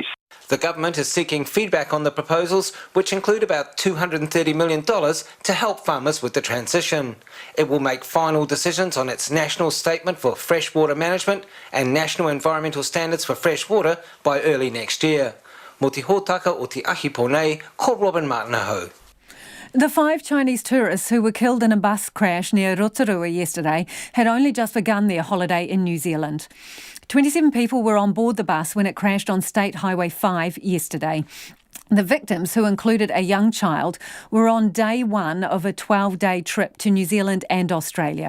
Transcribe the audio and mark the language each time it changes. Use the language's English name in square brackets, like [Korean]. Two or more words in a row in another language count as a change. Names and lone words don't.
[English] The government is seeking feedback on the proposals, which include about $230 million to help farmers with the transition. It will make final decisions on its national statement for freshwater management and national environmental standards for fresh water by early next year. [Māori] Mo te hōtaka o te ahi ponei, ko Robin Martinaho. [English] The 5 Chinese tourists who were killed in a bus crash near Rotorua yesterday had only just begun their holiday in New Zealand. 27 people were on board the bus when it crashed on State Highway 5 yesterday. The victims, who included a young child, were on day 1 of a 12-day trip to New Zealand and Australia.